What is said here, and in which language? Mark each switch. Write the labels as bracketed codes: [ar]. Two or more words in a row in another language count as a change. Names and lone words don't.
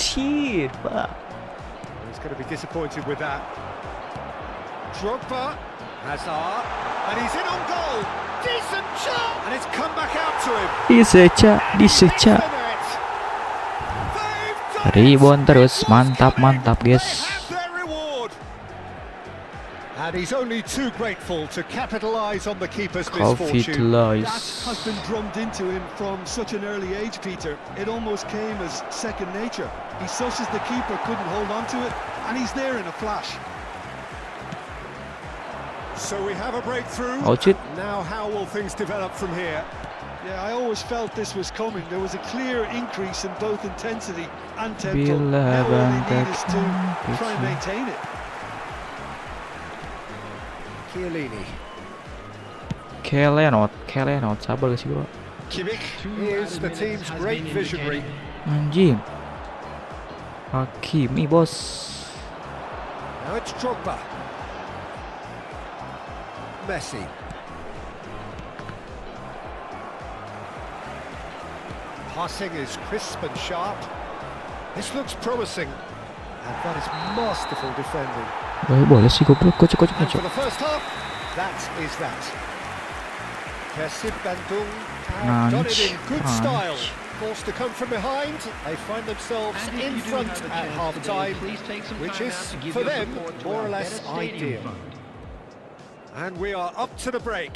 [id] Anjir, Pak. [en] He's going to be disappointed with that. Drogba. Hazard. And he's in on goal. Decent shot. And it's come back out to him. Diseca. Makes the net. They've done it. [id] Rebound terus, mantap, [en] They [id] guys. [en] have their reward. And he's only too grateful to capitalise on the keeper's misfortune. That Capitalize. has been drummed into him from such an early age, Peter. It almost came as second nature. He susses the keeper couldn't hold on to it, and he's there in a flash. So we have a breakthrough. Ouch it. Now how will things develop from here? Yeah, I always felt this was coming. There was a clear increase in both intensity and tempo. [id] Bila [en] Now all they need is to bantakan try and [id] kecil. [en] maintain it. Chiellini. [id] Kelenot, sabar gak sih, bro? [en] Kimmich is the team's great visionary. [id] Anjing. Hakimi, bos. [en] Now it's Drogba. Messi. Passing is crisp and sharp. This looks promising. And that is masterful defending. [id] Boleh sih goblok, kocok. [en] And for the first half, that is that. Persib Bandung have done it in good style. Forced to come from behind, they find themselves in front at half-time, which is, for them, more or less ideal. And we are up to the break.